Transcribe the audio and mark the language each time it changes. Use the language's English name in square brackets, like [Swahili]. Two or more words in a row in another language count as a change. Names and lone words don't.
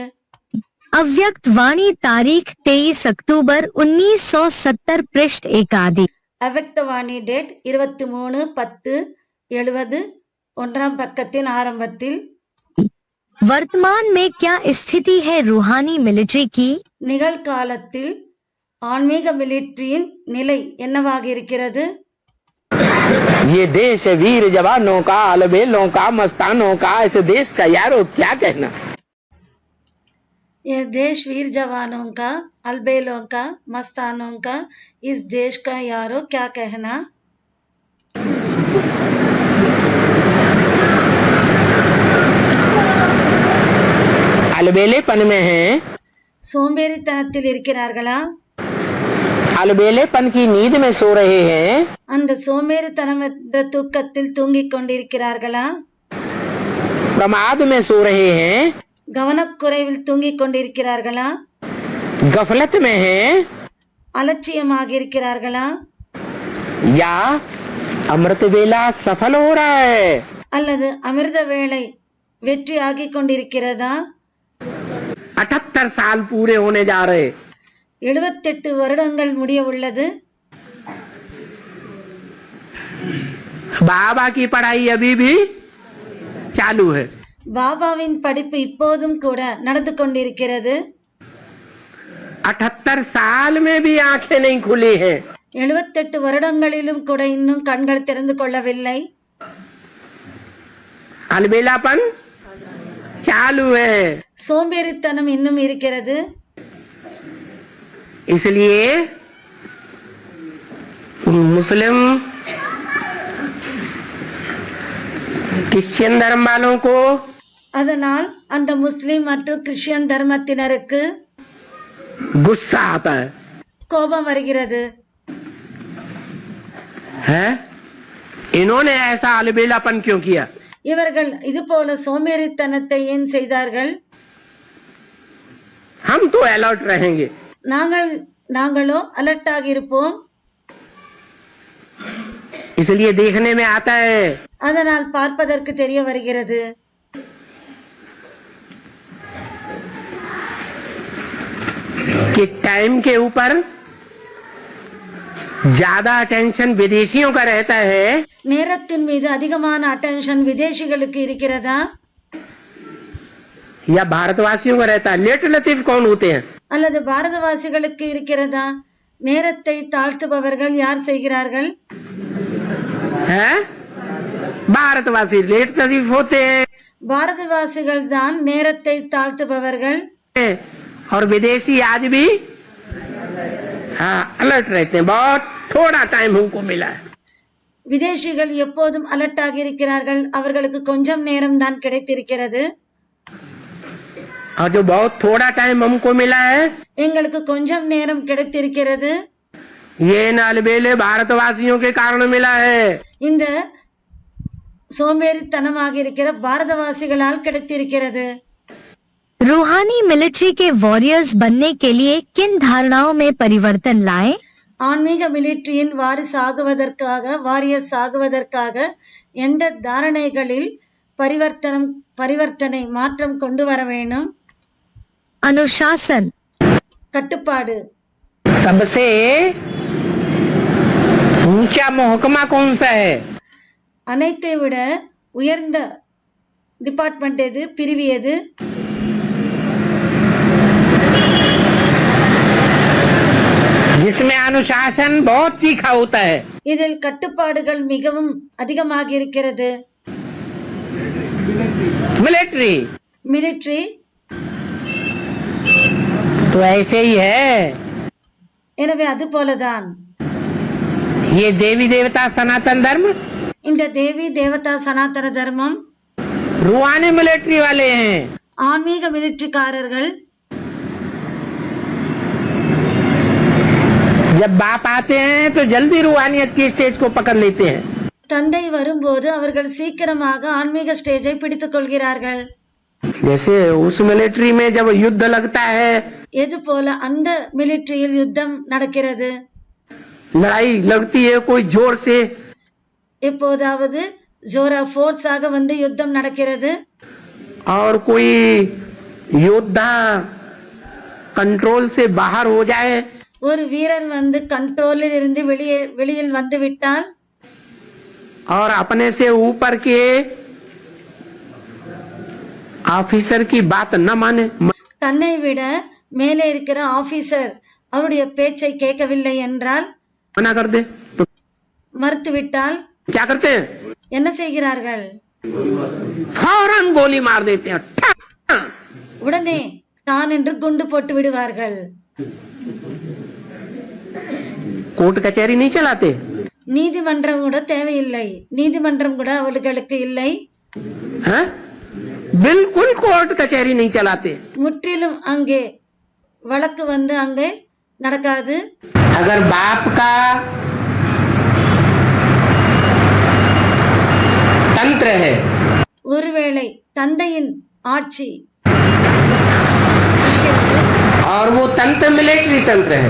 [Hindi] अव्यक्त वाणी तारीख 23 अक्टूबर 1970 पृष्ठ 1 आदि। [Tamil] அவ்வக்தவாணி டேட் 23/10/70 1ஆம் பக்கத்தின் ஆரம்பத்தில் [Hindi] वर्तमान में क्या स्थिति है रूहानी मिलिट्री की? [Tamil] நிகழ்காலத்தில் ஆன்மீக மிலிட்டரியின் நிலை என்னவாக இருக்கிறது? [Hindi] ये देश वीर जवानों का, अलबेलों का, मस्तानों का, इस देश का यारो क्या कहना। ये देश वीर जवानों का, अलबेलों का, मस्तानों का, इस देश का यारो क्या कहना। अलबेलेपन में हैं, [Tamil] சோம்பேறித்தனத்தில் இருக்கிறார்களா? [Hindi] अलबेलेपन की नींद में सो रहे हैं, [Tamil] அந்த சோம்பேறித்தனம் என்ற தூக்கத்தில் தூங்கிக் கொண்டிருக்கிறார்களா? [Hindi] प्रमाद में सो रहे हैं, [Tamil] கவனக்குறைவில் தூங்கிக் கொண்டிருக்கிறார்களா? [Hindi] गफलत में हैं, [Tamil] அலட்சியமாக இருக்கிறார்களா? [Hindi] या अमृत वेला सफल हो रहा है। [Tamil] அல்லது அமிர்த வேளை வெற்றியாகிக் கொண்டிருக்கிறதா? [Hindi] 78 साल पूरे होने जा रहे। [Tamil] 78 வருடங்கள் முடிய உள்ளது। [Hindi] बाबा की पढ़ाई अभी भी चालू है। [Tamil] பாபாவின் படிப்பு இப்போதும் கூட நடந்து கொண்டிருக்கிறது। [Hindi] 78 साल में भी आंखें नहीं खुली हैं। [Tamil] 78 வருடங்களிலும் கூட இன்னும் கண்கள் திறந்து கொள்ளவில்லை। [Hindi] अलबेलापन चालू है। [Tamil] சோம்பேறித்தனம் இன்னும் இருக்கிறது। [Hindi] इसलिए मुस्लिम क्रिश्चियन धर्म वालों को, [Tamil] அதனால் அந்த முஸ்லிம் மற்றும் கிறிஸ்டியன் தர்மத்தினருக்கு [Hindi] गुस्सा आता है। [Tamil] கோபம் வருகிறது। [Hindi] है इन्होंने ऐसा अलबेलापन क्यों किया? [Tamil] இவர்கள் இது போல சோம்பேறித்தனத்தை ஏன் செய்தார்கள்? [Hindi] हम तो अलर्ट रहेंगे। [Tamil] நாங்களோ அலர்ட்டாக இருப்போம்। [Hindi] इसलिए देखने में आता है [Tamil] அதனால் பார்ப்பதற்கு தெரிய வருகிறது। [Hindi] कि टाइम के ऊपर ज्यादा अटेंशन विदेशियों का रहता है, [Tamil] நேரத்தின் மீது அதிகமான அட்டென்ஷன் விதேசிகளுக்கு இருக்கிறதா? [Hindi] या भारतवासियों का रहता है? लेट लतीफ कौन होते हैं? [Tamil] அல்லது பாரதவாசிகளுக்கு இருக்கிறதா? நேரத்தை தாழ்த்துபவர்கள் யார் செய்கிறார்கள்? [Hindi] है भारतवासी लेट लतीफ होते हैं [Tamil] பாரதவாசிகள் தான் நேரத்தை தாழ்த்துபவர்கள்। [Hindi] और विदेशी आज भी हाँ अलर्ट रहते हैं। बहुत थोड़ा टाइम हमको मिला है। [Tamil] விதேசிகள் எப்போதும் அலர்ட்டாக இருக்கிறார்கள்। அவர்களுக்கு கொஞ்சம் நேரம் தான் கிடைத்திருக்கிறது। [Hindi] और जो बहुत थोड़ा टाइम हमको मिला है, [Tamil] எங்களுக்கு கொஞ்சம் நேரம் கிடைத்திருக்கிறது। [Hindi] ये अलबेले भारतवासियों के कारण मिला है। [Tamil] இந்த சோம்பேறித்தனமாக இருக்கிற பாரதவாசிகளால் கிடைத்திருக்கிறது। [Hindi] रूहानी मिलिट्री के वॉरियर्स बनने के लिए किन धारणाओं में परिवर्तन लाएं? [Tamil] ஆன்மீக மிலிட்டரியின் வாரியஸ் ஆகுவதற்காக எந்த தாரணைகளில் பரிவர்த்தனை மாற்றம் கொண்டு வர வேணும்? [Hindi] अनुशासन, [Tamil] கட்டுப்பாடு। [Hindi] सबसे ऊंचा महकमा कौन सा है? [Tamil] அனைத்தை விட உயர்ந்த டிபார்ட்மெண்ட் எது, பிரிவு எது? [Hindi] जिसमें अनुशासन बहुत तीखा होता है। [Tamil] இதில் கட்டுப்பாடுகள் மிகவும் அதிகமாக இருக்கிறது। [Hindi] मिलिट्री [Tamil] மிலிட்டரி [Hindi] तो ऐसे ही है। [Tamil] எனவே அது போலதான் [Hindi] ये देवी देवता सनातन धर्म [Tamil] இந்த தேவி தேவதா சனாதன தர்மம் [Hindi] रूहानी मिलिट्री वाले हैं। [Tamil] ஆன்மீக மிலிட்டரிக்காரர்கள் [Hindi] जब बाप आते हैं तो जल्दी रूहानियत की स्टेज को पकड़ लेते हैं। [Tamil] தந்தை வரும்போது அவர்கள் சீக்கிரமாக ஆன்மீக ஸ்டேஜை பிடித்துக் கொள்கிறார்கள்। [Hindi] जैसे उस मिलिट्री में जब युद्ध लगता है, [Tamil] எது போல அந்த மிலிட்டரியில் யுத்தம் நடக்கிறது। [Hindi] लड़ाई लगती है कोई जोर से, [Tamil] எப்போதாவது ஜோரா ஃபோர்ஸாக வந்து யுத்தம் நடக்கிறது। [Hindi] और कोई योद्धा कंट्रोल से बाहर हो जाए [Tamil] ஒரு வீரர் வந்து கண்ட்ரோலில் இருந்து வெளியில் வந்து விட்டால் [Hindi] और अपने से ऊपर के ऑफिसर की बात न माने, [Tamil] தன்னை விட மேலே இருக்கிற ஆபீசர் அவருடைய பேச்சை கேட்கவில்லை என்றால், [Hindi] मना कर दे तो [Tamil] மறுத்துவிட்டால் [Hindi] क्या करते हैं? [Tamil] என்ன செய்கிறார்கள்? [Hindi] फौरन गोली मार देते हैं। [Tamil] உடனே தான் என்று குண்டு போட்டு விடுவார்கள். [Hindi] कोर्ट कचहरी नहीं चलाते, [Tamil] நீதிமன்றம் கூட தேவையில்லை, நீதிமன்றம் கூட அவர்களுக்கு இல்லை. [Hindi] हैं? बिल्कुल कोर्ट कचहरी नहीं चलाते। [Tamil] முற்றிலும் அங்கே வழக்கு வந்து அங்கே நடக்காது. [Hindi] अगर बाप का तंत्र है [Tamil] ஒருவேளை தந்தையின் ஆட்சி [Hindi] और वो तंत्र मिलिट्री तंत्र है,